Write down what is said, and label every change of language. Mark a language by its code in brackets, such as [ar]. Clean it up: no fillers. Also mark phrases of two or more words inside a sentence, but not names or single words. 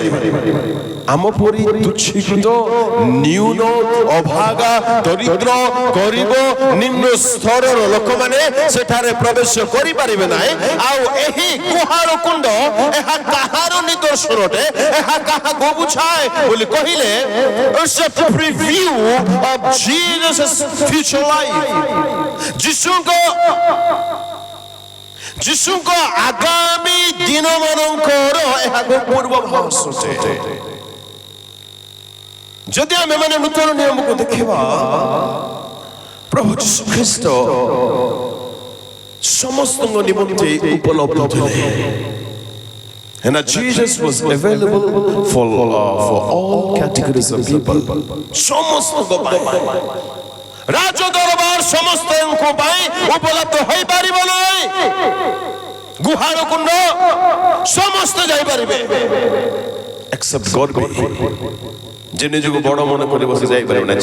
[or] ଆମ ପରି ତୁଚ୍ଛୀକୃତ ନ୍ୟୁନ ଅଭାଗା ଦରିଦ୍ର ଗରିବ ନିମ୍ନ ସ୍ତରର ଲୋକମାନେ ସେଠାରେ ପ୍ରବେଶ କରିପାରିବେ ନାହିଁ। ଆଉ ଏହି ଗୁହାଳ କୁଣ୍ଡ ଏହା କାହାର ନିଦର୍ଶନ ଅଟେ, ଏହା କାହାକୁ ବୁଝାଏ ବୋଲି କହିଲେ, [en] it's a preview of Jesus' future life. [or] ଯୀଶୁଙ୍କ ଆଗାମୀ ଦିନମାନଙ୍କର ଏହାକୁ ପୂର୍ବାଭାସ ଅଟେ। ଯଦି ଆମେ ମାନେ ନୂତନ ନିୟମକୁ ଦେଖିବା, ପ୍ରଭୁ ଯୀଶୁ ଖ୍ରୀଷ୍ଟ ସମସ୍ତଙ୍କ ନିମନ୍ତେ ଉପଲବ୍ଧ ଥିଲେ। [en] And Jesus was available for all categories of people. [or] ସମସ୍ତଙ୍କ ପାଇଁ ରାଜ ଦରବାର ସମସ୍ତଙ୍କ ପାଇଁ ଉପଲବ୍ଧ ହୋଇପାରିବ ନାହିଁ। ଗୁହାଳ କୁଣ୍ଡ ସମସ୍ତେ ଯାଇପାରିବେ except ଗର୍ବି, ଯେ ନିଜକୁ ବଡ଼ ମନେ କରି ବସି ଯାଇପାରିବେ ନା।